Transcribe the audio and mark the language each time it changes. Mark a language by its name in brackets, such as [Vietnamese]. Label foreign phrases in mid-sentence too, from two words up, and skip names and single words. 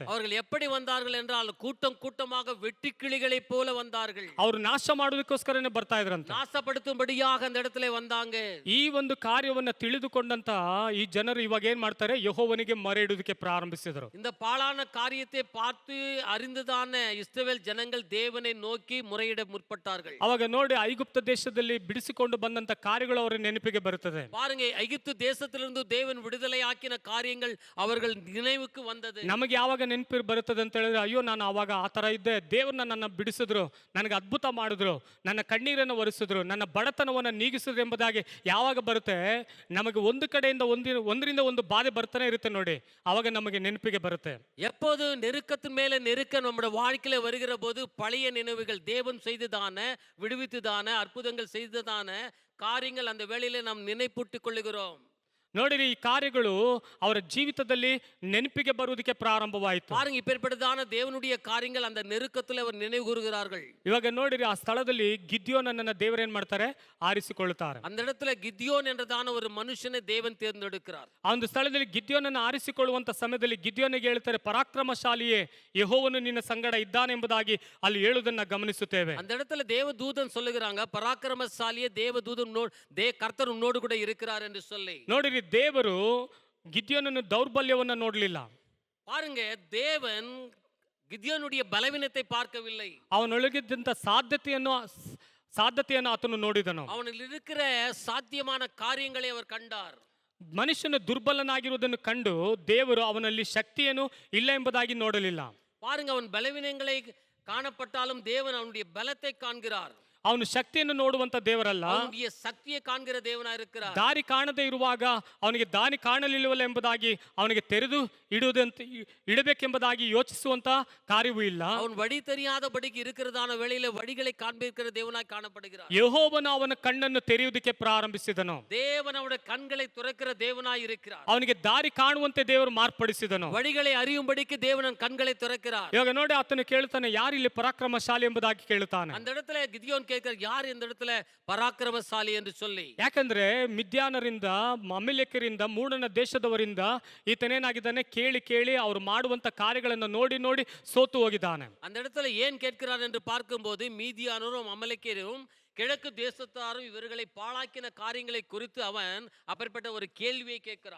[Tamil] அவர்கள் எப்படி வந்தார்கள் என்றால் கூட்டம் கூட்டமாக வெட்டுக்கிளிகளை போல வந்தார்கள். [Kannada] ಅವರು ನಾಶ ಮಾಡೋದಕ್ಕೋಸ್ಕರನೇ ಬರ್ತಾ ಇದ್ರಂತೆ, [Tamil] நாசப்படுத்தும்படியாக அந்த இடத்துல வந்தாங்க. [Kannada] ಈ ಒಂದು ಕಾರ್ಯವನ್ನ ತಿಳಿದುಕೊಂಡಂತ ಈ ಜನರು ಇವಾಗ ಏನ್ ಮಾಡ್ತಾರೆ, ಯೆಹೋವನಿಗೆ ಮೊರೆ ಇಡುವುದಕ್ಕೆ ಪ್ರಾರಂಭಿಸಿದರು. [Tamil] இந்த பாழான காரியத்தை பார்த்து அறிந்துதான இஸ்ரவேல் ஜனங்கள் தேவனை நோக்கி முறையிட முற்பட்டார்கள். [Kannada] ಅವಾಗ ನೋಡಿ, ಐಗುಪ್ತ ದೇಶದಲ್ಲಿ ಬಿಡಿಸಿಕೊಂಡು ಬಂದಂತ ಕಾರ್ಯಗಳು ಅವರ ನೆನಪಿಗೆ ಬರುತ್ತದೆ. [Tamil] பாருங்க, எகிப்து தேசத்திலிருந்து தேவன் விடுதலை ஆக்கின காரியங்கள் அவர்கள் நினைவுக்கு வந்தது. [Kannada] ನಮಗೆ ಯಾವಾಗ ನೆನಪು ಬರುತ್ತದೆ ಅಂತ ಹೇಳಿದ್ರೆ, ಅಯ್ಯೋ ನಾನು ಆವಾಗ ಆ ತರ ಇದ್ದೆ, ದೇವರು ನನ್ನನ್ನು ಬಿಡಿಸಿದ್ರು, ನನಗೆ ಅದ್ಭುತ ಮಾಡಿದ್ರು, ನನ್ನ ಕಣ್ಣೀರನ್ನು ಒರೆಸಿದ್ರು, ನನ್ನ ಬಡತನವನ್ನು ನೀಗಿಸಿದ್ರು ಎಂಬುದಾಗಿ ಯಾವಾಗ ಬರುತ್ತೆ, ನಮಗೆ ಒಂದು ಕಡೆಯಿಂದ ಒಂದರಿಂದ ಒಂದು ಬಾಧೆ ಬರ್ತಾನೆ ಇರುತ್ತೆ ನೋಡಿ, ಅವಾಗ ನಮಗೆ ನೆನಪಿಗೆ ಬರುತ್ತೆ. [Tamil] எப்போது நெருக்கத்தின் மேல நெருக்கம் நம்முடைய வாழ்க்கையில வருகிற போது பழைய நினைவுகள், தேவன் செய்ததான விடுவித்துதான அற்புதங்கள் செய்ததான காரியங்கள் அந்த வேளையில நாம் நினைப்பூட்டிக் கொள்ளுகிறோம். [Kannada] ನೋಡಿರಿ, ಈ ಕಾರ್ಯಗಳು ಅವರ ಜೀವಿತದಲ್ಲಿ ನೆನಪಿಗೆ ಬರುವುದಕ್ಕೆ ಪ್ರಾರಂಭವಾಯಿತು. [Tamil] பாருங்க, இப்பேற்பட்டதான தேவனுடைய காரியங்கள் அந்த நெருக்கத்தில் அவர் நினைவு கூறுகிறார்கள். [Kannada] ಇವಾಗ ನೋಡಿರಿ, ಆ ಸ್ಥಳದಲ್ಲಿ ಗಿದ್ಯೋನನ್ನ ದೇವರು ಏನ್ ಮಾಡ್ತಾರೆ, ಆರಿಸಿಕೊಳ್ಳುತ್ತಾರೆ. [Tamil] அந்த இடத்துல கிதியோன் என்றதான ஒரு மனுஷனை தேவன் தேர்ந்தெடுக்கிறார். [Kannada] ಆ ಒಂದು ಸ್ಥಳದಲ್ಲಿ ಗಿದ್ಯೋನನ್ನು ಆರಿಸಿಕೊಳ್ಳುವಂತ ಸಮಯದಲ್ಲಿ ಗಿದ್ಯೋನಿಗೆ ಹೇಳ್ತಾರೆ, ಪರಾಕ್ರಮಶಾಲಿಯೇ, ಯೆಹೋವನು ನಿನ್ನ ಸಂಗಡ ಇದ್ದಾನೆ ಎಂಬುದಾಗಿ ಅಲ್ಲಿ ಹೇಳುವುದನ್ನ ಗಮನಿಸುತ್ತೇವೆ. [Tamil] அந்த இடத்துல தேவதூதன் சொல்லுகிறாங்க, பராக்கிரமசாலியே தேவதூதன் கர்த்தர் உன்னோடு கூட இருக்கிறார் என்று சொல்லி. [Kannada] ನೋಡಿರಿ, ದೇವರು ಗಿದ್ಯೋನನ ದೌರ್ಬಲ್ಯವನ್ನ ನೋಡಲಿಲ್ಲ. [Tamil] பாருங்க, தேவன் கிதியோனுடைய பலவீனத்தை பார்க்கவில்லை. [Kannada] ಅವನೊಳಗಿದ್ದಂತ ಸಾಧ್ಯತೆಯನ್ನು ಆತನು ನೋಡಿದನು. [Tamil] ಅವನಲ್ಲಿ இருக்கிற ಸಾಧ್ಯமான காரியங்களை அவர் கண்டார். [Kannada] ಮನುಷ್ಯನು ದುರ್ಬಲನಾಗಿರುವುದನ್ನು ಕಂಡು ದೇವರು ಅವನಲ್ಲಿ ಶಕ್ತಿಯನ್ನು ಇಲ್ಲ ಎಂಬುದಾಗಿ ನೋಡಲಿಲ್ಲ. [Tamil] பாருங்க, அவன் பலவீனங்களை காணப்பட்டாலும் தேவன் அவனுடைய பலத்தை காண்கிறார். [Kannada] ಅವನು ಶಕ್ತಿಯನ್ನು ನೋಡುವಂತ ದೇವರಲ್ಲ, [Tamil] அவனுடைய சக்தியை காண்கிற தேவனா இருக்கிறார். [Kannada] ದಾರಿ ಕಾಣದೇ ಇರುವಾಗ ಅವನಿಗೆ ದಾರಿ ಕಾಣಲಿಲ್ಲವಲ್ಲ ಎಂಬುದಾಗಿ ಅವನಿಗೆ ತೆರೆದು ಇಡಬೇಕೆಂಬುದಾಗಿ ಯೋಚಿಸುವಂತ ಕಾರ್ಯವೂ ಇಲ್ಲ. [Tamil] அவன் வழி தெரியாதபடிக்கு இருக்கிறதான வேளையில வழிகளை காண்பிக்கிற தேவனாய் காணப்படுகிறார். [Kannada] ಯೆಹೋವನು ಅವನ ಕಣ್ಣನ್ನು ತೆರೆಯುವುದಕ್ಕೆ ಪ್ರಾರಂಭಿಸಿದನು. [Tamil] தேவன் அவனுடைய கண்களை துறக்கிற தேவனாய் இருக்கிறார். [Kannada] ಅವನಿಗೆ ದಾರಿ ಕಾಣುವಂತೆ ದೇವರು ಮಾರ್ಪಡಿಸಿದನು. [Tamil] வழிகளை அறியும்படிக்கு தேவன் கண்களை துறக்கிறார். [Kannada] ಇವಾಗ ನೋಡಿ, ಆತನು ಕೇಳ್ತಾನೆ, ಯಾರಿಲ್ಲಿ ಪರಾಕ್ರಮಶಾಲಿ ಎಂಬುದಾಗಿ ಕೇಳುತ್ತಾನೆ. [Tamil] அந்த இடத்துல கிதியோன் கேட்கிறார், யார் இந்த இடத்துல பராக்கிரமசாலி என்று சொல்லி. [Kannada] ಯಾಕಂದ್ರೆ ಮಿದ್ಯಾನರಿಂದ, ಅಮಲೇಕರಿಂದ, ಮೂಡಣ ದೇಶದವರಿಂದ ಈತನೇನಾಗಿದ್ದಾನೆ, ಕೇಳಿ ಕೇಳಿ ಅವರು ಮಾಡುವಂತ ಕಾರ್ಯಗಳನ್ನು ನೋಡಿ ನೋಡಿ ಸೋತು ಹೋಗಿದ್ದಾನೆ. [Tamil] அந்த இடத்துல ஏன் கேட்கிறார் என்று பார்க்கும்போது, மீதியானரும் அமலேக்கியரும் கிழக்கு தேசத்தாரும் இவர்களை பாழாக்கின காரியங்களை குறித்து அவன் அப்பேற்பட்ட ஒரு கேள்வியை கேட்கிறான்.